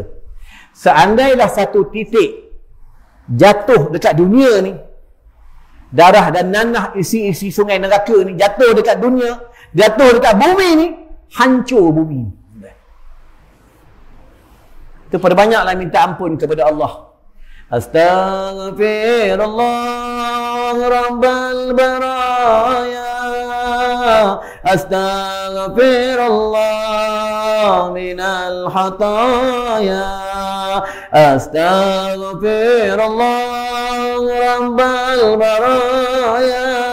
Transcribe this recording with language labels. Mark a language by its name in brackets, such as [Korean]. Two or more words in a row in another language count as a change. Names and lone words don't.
[Malay] Seandainya satu titik jatuh dekat dunia ni, darah dan nanah isi-isi sungai neraka ni jatuh dekat dunia, jatuh dekat bumi ni, hancur bumi. Itu perbanyaklah minta ampun kepada Allah. [Arabic] أستغفر الله رب البرايا، أستغفر الله من الخطايا، أستغفر الله رب البرايا,